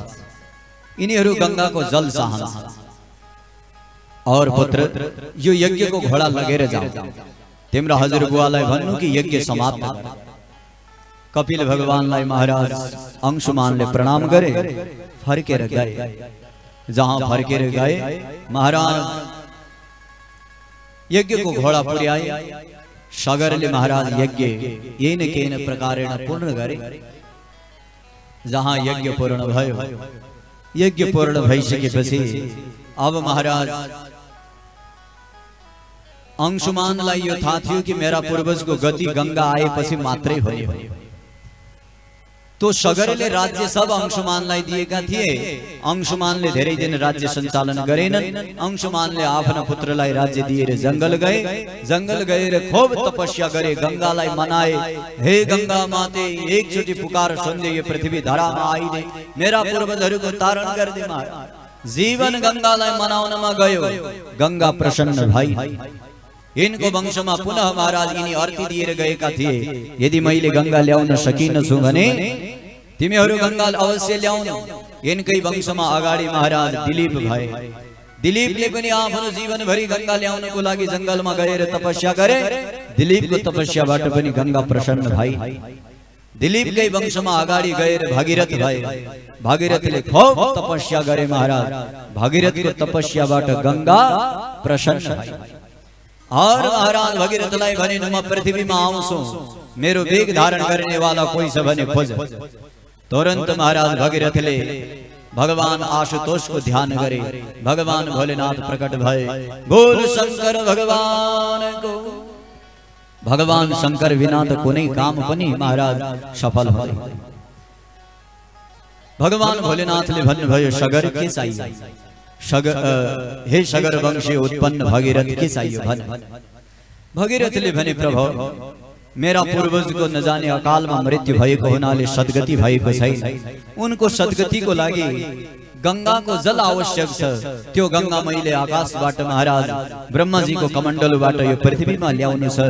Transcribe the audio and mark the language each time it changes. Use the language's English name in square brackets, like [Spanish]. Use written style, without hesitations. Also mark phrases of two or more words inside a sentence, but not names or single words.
[Nepali] यिनीहरू गंगाको जल चाहन्छ। और पुत्र यो यज्ञको घोडा लगेर जाऊ, तिम्रो हजुरबुवालाई भन्नु कि यज्ञ समाप्त गर। कपिल भगवानलाई महाराज अंशुमानले प्रणाम गरे, फर्केर गए। जहाँ फर्केर गए महाराज यज्ञको घोडा पुर्याए। सगरले महाराज यज्ञ येन केन प्रकारेण पूर्ण गरे। जहाँ यज्ञ पूर्ण भयो, यज्ञ पूर्ण भइसकेपछि अब महाराज अंशुमानलाई यो थाहा थियो कि मेरा पूर्वजको गति गंगा आएपछि मात्रै हुने हो। तो सगरले राज्य सब अंशुमानलाई दिएका थिए। अंशुमानले धेरै दिन राज्य सञ्चालन गरेनन्। अंशुमानले आफ्ना पुत्रलाई राज्य दिएर जंगल गए। जंगल गएर खूब तपस्या गरे, गंगालाई मनाए। हे गंगा माते, एकचोटि पुकार सुनदे यो पृथ्वी धरामा आइदे, मेरा पूर्वजहरूको तारण गर्दे। जीवन गंगालाई मनाउनमा गयो, गंगा प्रसन्न भई। इनको वंशमा पुनः महाराज यिनी अर्ती दिएर गएका थिए, यदि मैले गंगा ल्याउन सकिनछु भने तिमीहरू गंगा अवश्य ल्याउनु। यिनकै वंशमा अगाडि महाराज दिलीप भए। दिलीपले पनि आफ्नो जीवनभरि गंगा ल्याउनको लागि जंगलमा गएर तपस्या गरे। दिलीपको तपस्याबाट पनि गंगा प्रसन्न भई। दिलीपकै वंशमा अगाडि गएर भगीरथ भए। भगीरथले खूब तपस्या गरे महाराज। भगीरथको तपस्याबाट गंगा प्रसन्न भई। और महाराज भगीरथलाई भने म पृथ्वीमा आउँछु, मेरो वेग धारण गर्ने वाला कोही छ भने खोज। तुरन्त महाराज भगीरथले भगवान आशुतोषको ध्यान गरे। भगवान भोलेनाथ प्रकट भए। बोल शंकर भगवानको। भगवान शंकर बिना त कुनै काम पनि महाराज सफल हुँदैन। भगवान भोलेनाथले भन्नुभयो सगर के चाहिए? हे सगर वंशी उत्पन्न भगीरथ के चाहिए भन। भगीरथले भने प्रभु मेरा पूर्वजको नजाने अकालमा मृत्यु भएको हुनाले सद्गति भएको छैन। उनको सद्गतिको लागि गंगाको जल आवश्यक छ। त्यो गंगा मैले आकाशबाट महाराज ब्रह्माजीको कमण्डलबाट यो पृथ्वीमा ल्याउनु छ।